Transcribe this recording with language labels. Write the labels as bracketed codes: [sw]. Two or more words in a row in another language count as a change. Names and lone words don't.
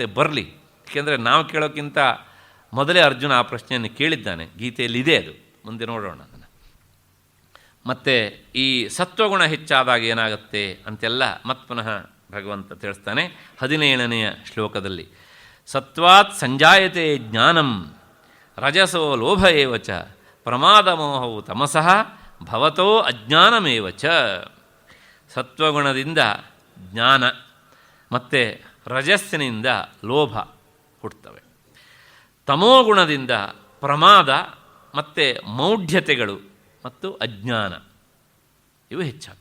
[kn] ಬರಲಿ, ಏಕೆಂದರೆ ನಾವು ಕೇಳೋಕ್ಕಿಂತ ಮೊದಲೇ ಅರ್ಜುನ ಆ ಪ್ರಶ್ನೆಯನ್ನು ಕೇಳಿದ್ದಾನೆ, ಗೀತೆಯಲ್ಲಿ ಇದೆ ಅದು, ಮುಂದೆ ನೋಡೋಣ ಅದನ್ನು. ಮತ್ತು ಈ ಸತ್ವಗುಣ ಹೆಚ್ಚಾದಾಗ ಏನಾಗುತ್ತೆ ಅಂತೆಲ್ಲ ಮತ್ತೆ ಪುನಃ ಭಗವಂತ ತಿಳಿಸ್ತಾನೆ 17ನೆಯ ಶ್ಲೋಕದಲ್ಲಿ. [sa] ಸತ್ವಾತ್ ಸಂಜಾಯತೆ ಜ್ಞಾನಂ ರಜಸೋ ಲೋಭ ಏವ ಚ ಪ್ರಮಾದಮೋಹವು ತಮಸಃ ಭವತೋ ಅಜ್ಞಾನಮೇವ ಚ. [kn] ಸತ್ವಗುಣದಿಂದ ಜ್ಞಾನ ಮತ್ತು ರಜಸ್ಸಿನಿಂದ ಲೋಭ ಹುಟ್ಟುತ್ತವೆ. ತಮೋಗುಣದಿಂದ ಪ್ರಮಾದ ಮತ್ತು ಮೌಢ್ಯತೆಗಳು ಮತ್ತು ಅಜ್ಞಾನ ಇವು ಹೆಚ್ಚಾಗ್ತವೆ.